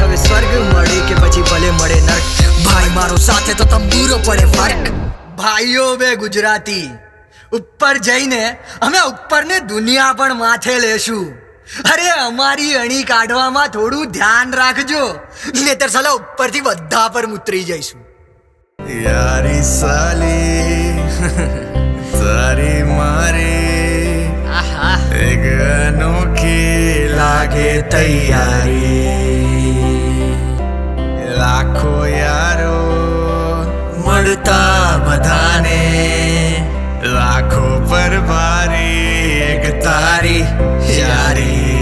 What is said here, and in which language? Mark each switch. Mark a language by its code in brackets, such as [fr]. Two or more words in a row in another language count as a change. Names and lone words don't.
[gu] હવે સ્વર્ગ મળે કે પછી ભલે મળે નર્ક, ભાઈ મારો સાથે તો તંબુરો પડે ફર્ક. ભાઈઓ બે ગુજરાતી ઉપર જઈને અમે ઉપરને દુનિયા પણ માથે લેશું. અરે અમારી અણી કાઢવામાં થોડું ધ્યાન રાખજો, નહીતર સાલા ઉપરથી બધા પર ઉતરી જઈશું. યારી સાલી તારી મારી એક અનોખી લાગે તૈયારી, લાખો યારો મળતા બધાને, લાખો પર ભારી એક તારી યારી.